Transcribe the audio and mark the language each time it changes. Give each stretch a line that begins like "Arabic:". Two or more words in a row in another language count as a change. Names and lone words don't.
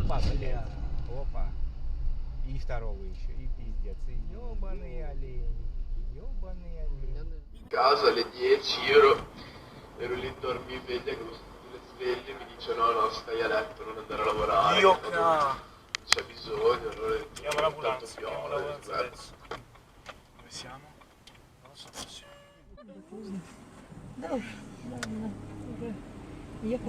Russian: Бля, опа. И второго еще, и пиздец. И ёбаные олени. Ёбаные олени.
Italian: Casa alle 10 ero lì dormiveglia con lo studio sveglie, mi dice no stai a letto, non andare a lavorare, Dio c'è bisogno, allora chiamo l'ambulanza, chiamo l'ambulanza adesso. Dove siamo? Non so dove siamo.
Russian: Да уж, ладно, уже ехать.